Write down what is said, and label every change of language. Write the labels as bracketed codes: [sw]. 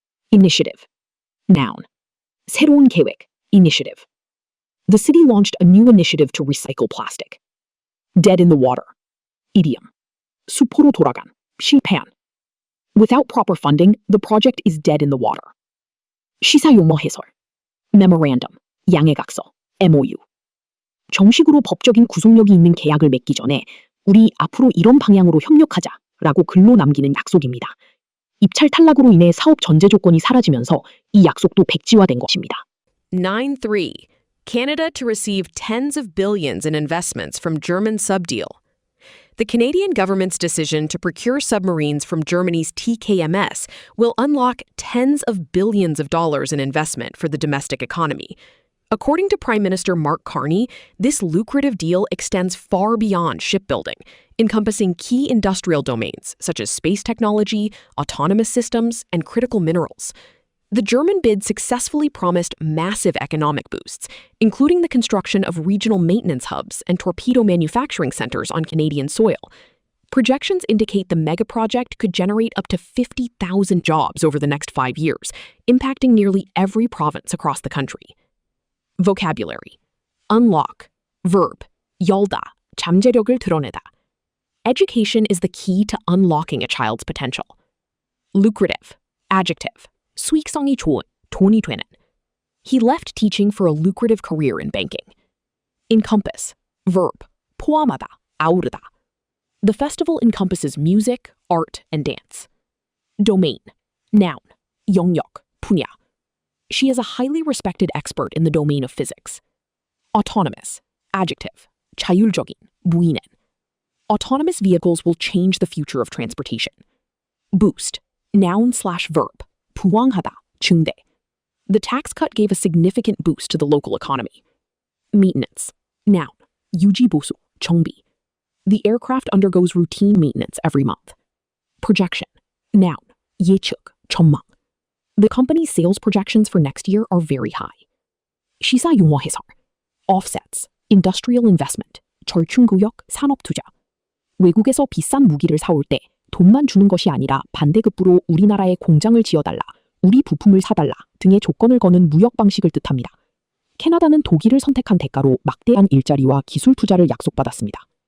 [en] Initiative. Noun. [ko] 새로운 계획. [en] Initiative. The city launched a new initiative to recycle plastic. Dead in the water. Idiom. [ko] 수포로 돌아간. 실패한. [en] Without proper funding, the project is dead in the water. [ko] 시사 용어 해설. Memorandum. 양해각서. MOU. 정식으로 법적인 구속력이 있는 계약을 맺기 전에 우리 앞으로 이런 방향으로 협력하자라고 글로 남기는 약속입니다. 입찰 탈락으로 인해 사업 전제 조건이 사라지면서 이 약속도 백지화된 것입니다. 9-3. [en] Canada to receive tens of billions in investments from German subdeal. The Canadian government's decision to procure submarines from Germany's TKMS will unlock tens of billions of dollars in investment for the domestic economy. According to Prime Minister Mark Carney, this lucrative deal extends far beyond shipbuilding, encompassing key industrial domains such as space technology, autonomous systems, and critical minerals. The German bid successfully promised massive economic boosts, including the construction of regional maintenance hubs and torpedo manufacturing centers on Canadian soil. Projections indicate the mega project could generate up to 50,000 jobs over the next 5 years, impacting nearly every province across the country. Vocabulary. Unlock. Verb. [ko] 열다. 잠재력을 드러내다. [en] Education is the key to unlocking a child's potential. Lucrative. Adjective. [ko] 수익성이 좋은, 돈이 되는. [en] He left teaching for a lucrative career in banking. Encompass. Verb. [ko] 포함하다. 아우르다. [en] The festival encompasses music, art, and dance. Domain. Noun. [ko] 영역. 분야. [en] She is a highly respected expert in the domain of physics. Autonomous. Adjective. [ko] 자율적인, 무인은. [en] Autonomous vehicles will change the future of transportation. Boost. Noun/verb. [ko] 부황하다, 증대. [en] The tax cut gave a significant boost to the local economy. Maintenance. Noun. [ko] 유지보수, 정비. [en] The aircraft undergoes routine maintenance every month. Projection. Noun. [ko] 예측, 전망. [en] The company's sales projections for next year are very high. [ko] 시사 용어 해설. Offsets. [en] Industrial investment. [ko] 절충구역, 산업투자. 외국에서 비싼 무기를 사올 때 돈만 주는 것이 아니라 반대급부로 우리나라에 공장을 지어달라, 우리 부품을 사달라 등의 조건을 거는 무역 방식을 뜻합니다. 캐나다는 독일을 선택한 대가로 막대한 일자리와 기술 투자를 약속받았습니다.